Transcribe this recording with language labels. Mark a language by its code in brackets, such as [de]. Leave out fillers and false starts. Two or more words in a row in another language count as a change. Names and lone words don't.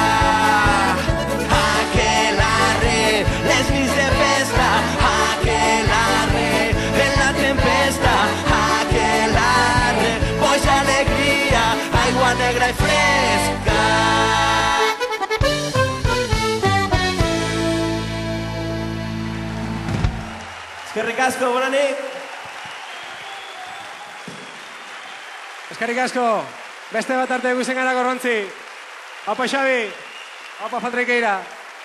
[ca] Aquelarre, les nits de festa, aquelarre, en la tempesta, aquelarre, boja alegria, aigua negra i fresca. [eu] Eskerrik asko, [ca] bona nit. [eu] Eskerrik asko. Beste bat arte guzen gara Gorrontzi. Apa Xabi. Apa Patrikeira.